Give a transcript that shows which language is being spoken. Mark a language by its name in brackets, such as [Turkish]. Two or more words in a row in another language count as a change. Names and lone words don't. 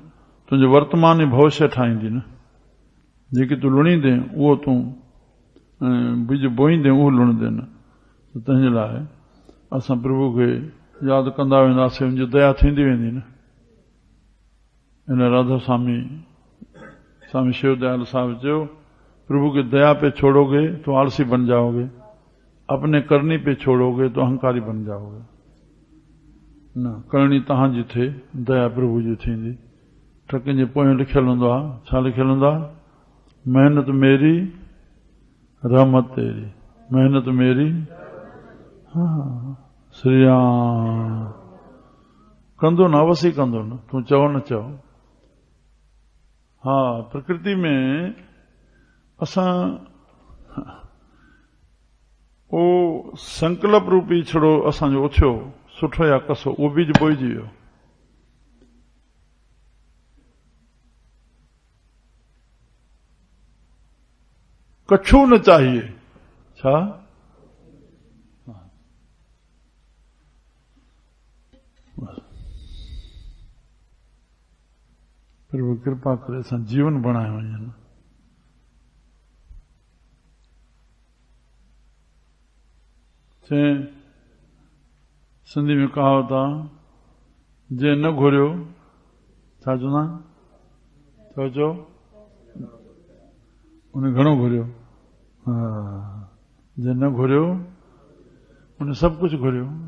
[Sindhi] तुंहिंजो वर्तमान ई भविष्य ठाहींदी न। जेकी तूं लुणींदे उहो तूं बीज बोईंदे उहो लुणंदे न। तंहिंजे लाइ असां प्रभु खे यादि कंदा वेंदासीं, उनजी दया थींदी वेंदी न। इन राधा स्वामी शिव दयाल साहब चयो, [Hindi] प्रभु की दया पे छोड़ोगे तो आलसी बन जाओगे, अपने करनी पे छोड़ोगे तो अहंकारी बन जाओगे न। [Sindhi] करणी तहां जी थे, दया प्रभु जी थींदी। टकनि जे पोयां लिखियल हूंदो आहे, छा लिखियल हूंदो आहे? [Hindi] मेहनत मेरी रहमत तेरी, मेहनत मेरी। [Sindhi] हाँ श्री राम कंदो न अवश्य कंदो न, तूं चओ न चओ। हा, प्रकृति में असां ओ संकल्प रूपी छड़ो असांजो उछियो सुठो या कसो उहो बीज बोइजी वियो। [Hindi] कछु न चाहिए [Sindhi] छा, प्रभु कृपा करे असां जीवन बणाए वञनि। चए सिंधी में कहावत आहे, जे न घुरियो छा चवंदा, चओ उन घणो घुरियो। हा, जे न घुरियो उन सभु कुझु घुरियो।